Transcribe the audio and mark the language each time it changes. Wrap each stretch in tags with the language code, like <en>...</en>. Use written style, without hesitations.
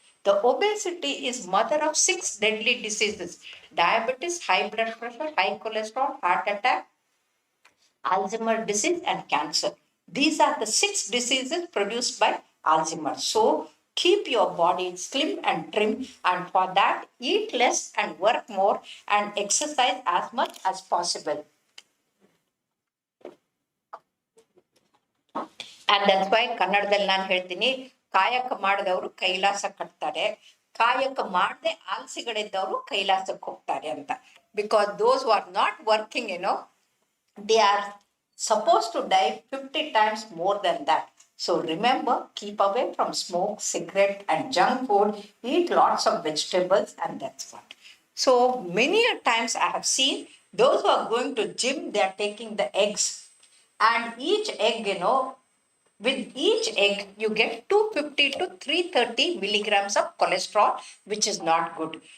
<en>The obesity is mother of 6 deadly diseases: diabetes, high blood pressure, high cholesterol, heart attack, Alzheimer's disease, and cancer. These are the 6 diseases produced by Alzheimer's. So keep your body slim and trim, and for that, eat less and work more and exercise as much as possible. And that's why</en> <kn>ಕನ್ನಡದಲ್ಲಿ ನಾನು ಹೇಳ್ತೀನಿ, ಕಾಯಕ ಮಾಡಿದವರು ಕೈಲಾಸ ಕಟ್ತಾರೆ, ಕಾಯಕ ಮಾಡದೆ ಆಲಸಿಗಳಿದ್ದವರು ಕೈಲಾಸಕ್ಕೆ ಹೋಗ್ತಾರೆ ಅಂತ.</kn> <en>Because those who are not working, they are supposed to die 50 times more than that. So remember, keep away from smoke, cigarette, and junk food. Eat lots of vegetables, and that's what. So many a times I have seen those who are going to gym, they are taking the eggs, and each egg, with each egg, you get 250 to 330 milligrams of cholesterol, which is not good.</en>